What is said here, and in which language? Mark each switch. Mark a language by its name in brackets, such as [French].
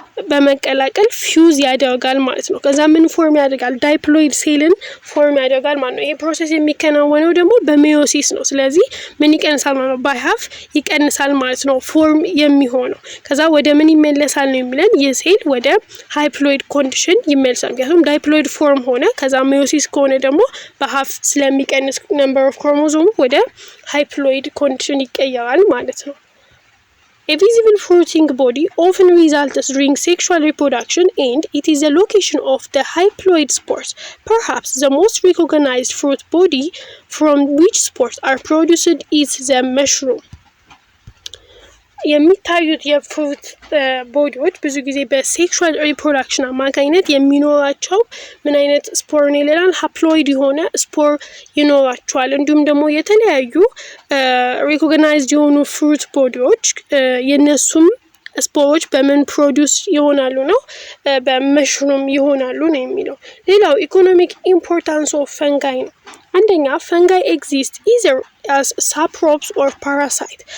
[Amharic] በመቀላቀል ፊውዝ ያደርጋል ማለት ነው። ከዛ ምን ፎርም ያደርጋል ዳይፕሎይድ ሴልን ፎርም ያደርጋል ማለት ነው። ይሄ ፕሮሰስ የሚከናወነው ደግሞ በሜዮሲስ ነው። ስለዚህ ምን ይቀንሳል ማለት ነው ባይሃፍ ይቀንሳል ማለት ነው ፎርም የሚሆነው። ከዛ ወደ ምን ይመለሳል ነው የሚለን የሴል ወደ ሃይፕሎይድ ኮንዲሽን ይመለሳል። ምክንያቱም ዳይፕሎይድ ፎርም ሆነ ከዛ ሜዮሲስ ከሆነ ደግሞ በሃፍ ስለሚቀንስ ነምበር ኦፍ ክሮሞዞም ወደ ሃይፕሎይድ ኮንዲሽን ይቀየራል ማለት ነው። [English] A visible fruiting body often results during sexual reproduction and it is the location of the haploid spores. Perhaps the most recognized fruit body from which spores are produced is the mushroom. [Amharic] የሚታዩት የፍሩት ቦዲዎች ብዙ ጊዜ በሴክሹዋል ሪፕሮዳክሽን አማካኝነት የሚኖራቸው ምን አይነት ስፖር ነው ይላል ሃፕሎይድ የሆነ ስፖር ይኖራቸዋል። እንዲሁም ደግሞ የተለያዩ ሪኮግናይዝድ የሆኑ ፍሩት ቦዲዎች የነሱም ስፖሮች በምን ፕሮዲውስ ይሆናሉ ነው በመሽሩም ይሆናሉ ነው የሚለው። ሌላው ኢኮኖሚክ ኢምፖርታንስ ኦፍ ፈንጋይ ነው። አንደኛ ፈንጋይ ኤግዚስት ኢዘር [English] as saprops or parasite.